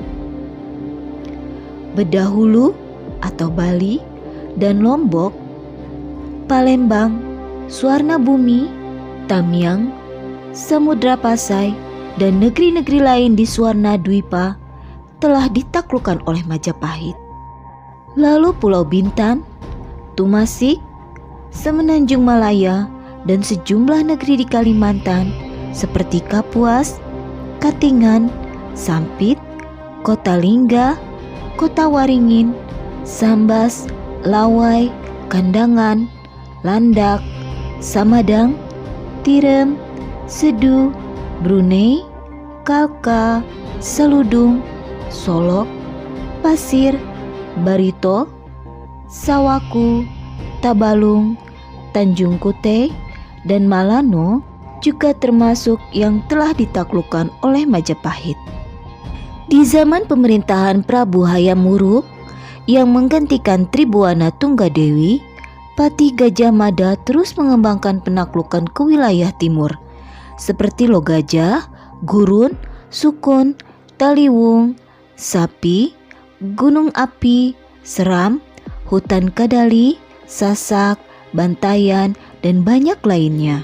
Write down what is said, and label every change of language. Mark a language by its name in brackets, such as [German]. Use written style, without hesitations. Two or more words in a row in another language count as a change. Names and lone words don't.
[Indonesian] Bedahulu atau Bali dan Lombok, Palembang, Suwarna Bumi, Tamiang, Samudra Pasai, dan negeri-negeri lain di Suwarna Dwipa telah ditaklukkan oleh Majapahit. Lalu Pulau Bintan, Tumasik, Semenanjung Malaya, dan sejumlah negeri di Kalimantan seperti Kapuas, Katingan, Sampit, Kota Lingga, Kota Waringin, Sambas, Lawai, Kandangan, Landak, Samadang, Tirem, Sedu, Brunei, Kalka, Seludung, Solok, Pasir, Barito, Sawaku, Tabalung, Tanjung Kute, dan Malano juga termasuk yang telah ditaklukkan oleh Majapahit. Di zaman pemerintahan Prabu Hayam Wuruk yang menggantikan Tribuana Tunggadewi, Patih Gajah Mada terus mengembangkan penaklukan ke wilayah timur seperti Logajah, Gurun, Sukun, Taliwung, Sapi, Gunung Api, Seram, Hutan Kadali, Sasak, Bantayan, dan banyak lainnya.